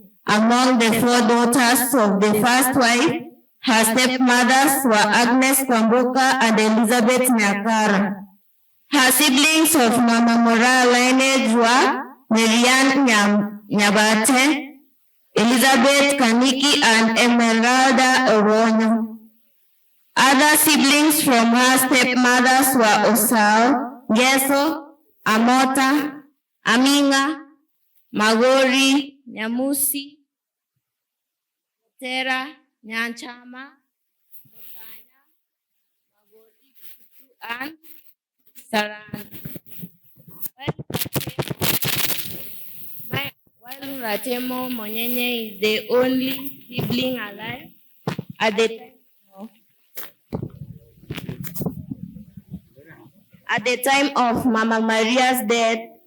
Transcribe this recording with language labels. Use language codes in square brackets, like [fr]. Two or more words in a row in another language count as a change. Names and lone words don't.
[en] Among the 4 daughters of the first wife, her stepmothers were Agnes Kwamboka and Elizabeth Nyakara. Her siblings of Mama Mora lineage were Marian Nyabate, Elizabeth Kaniki, and Emeralda Oronyo. Other siblings from her stepmothers were Osao, Geso, Amota, Aminga, Magori, Nyamusi, Tera, Nyanchama, Motanya, Magori, and Saran. While Ratemo Monyenye is the only sibling alive at the time of Mama Maria's death.